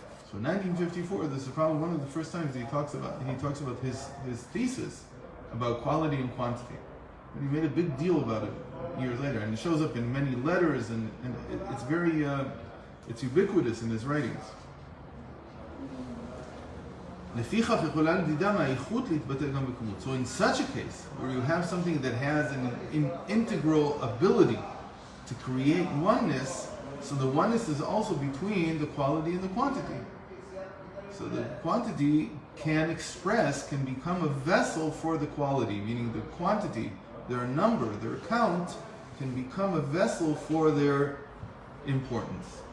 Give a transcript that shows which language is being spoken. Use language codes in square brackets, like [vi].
[en] So 1954, this is probably one of the first times he talks about his thesis about quality and quantity. And he made a big deal about it years later, and it shows up in many letters, and it's very it's ubiquitous in his writings. [he] לפיכך יכולה לדידה מהאיכות להתבטא גם בכמות. [en] So in such a case, where you have something that has an integral ability to create oneness, so the oneness is also between the quality and the quantity. So the quantity can become a vessel for the quality, meaning the quantity, their number, their count, can become a vessel for their importance.